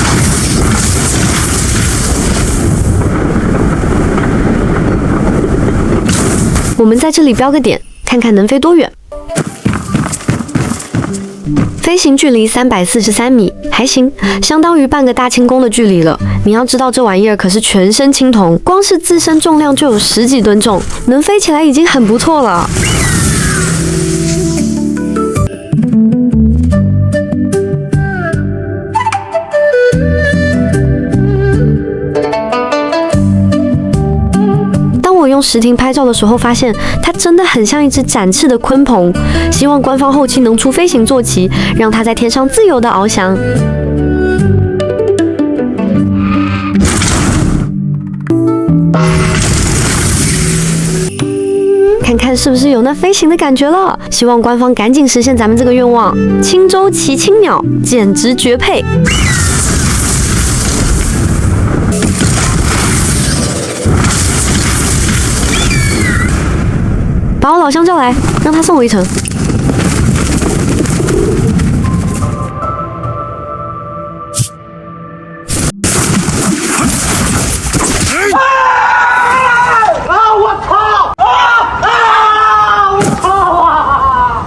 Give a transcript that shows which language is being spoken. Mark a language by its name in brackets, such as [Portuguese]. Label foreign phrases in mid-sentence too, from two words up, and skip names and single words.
[Chinese] 我們在這裡標個點，看看能飛多遠。飛行距離343米，還行，相當於半個大輕功的距離了。你要知道，這玩意兒可是全身青銅，光是自身重量就有10幾噸重，能飛起來已經很不錯了。我用实庭拍照的時候發現，它真的很像一隻展翅的鯤鵬。希望官方後期能出飛行坐騎，讓它在天上自由的翱翔。看看是不是有那飛行的感覺了？希望官方趕緊實現咱們這個願望。輕舟騎青鳥，簡直絕配！把我老鄉叫來，讓他送我一程。我操！我操啊！